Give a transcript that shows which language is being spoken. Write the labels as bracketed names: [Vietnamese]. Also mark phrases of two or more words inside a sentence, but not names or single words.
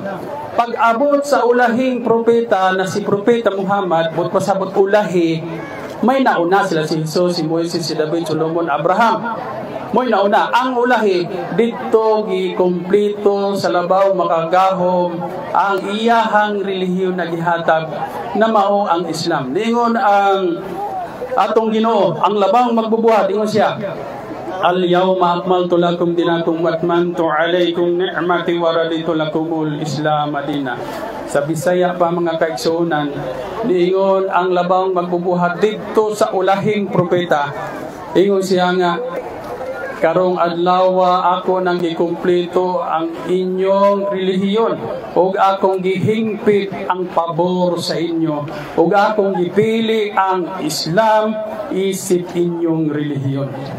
[Cebuano] Pag-abot sa ulahing propeta na si Propeta Muhammad, but pasabot ulahi, may nauna sila si Jesus, si Moises, si David, Solomon, Abraham. Mo'y nauna, ang ulahi dito gikumpleto sa labaw makagahom ang iyahang relihiyon na gihatag na mao ang Islam. Ningon ang atong Ginoo, ang labang magbubuhat, ingon siya, [Arabic] اليوم أكملت لكم دينكم وأتممت عليكم نعمتي ورضيت لكم الإسلام دينا. [Cebuano] Sa Bisaya pa mga kaigsuonan, niingon ang labang magbubuhat dito sa ulahing propeta. Ingon siya nga, karong adlaw ako nang gikumpleto ang inyong relihiyon ug akong gihingpit ang pabor sa inyo ug akong gipili ang Islam isip inyong relihiyon.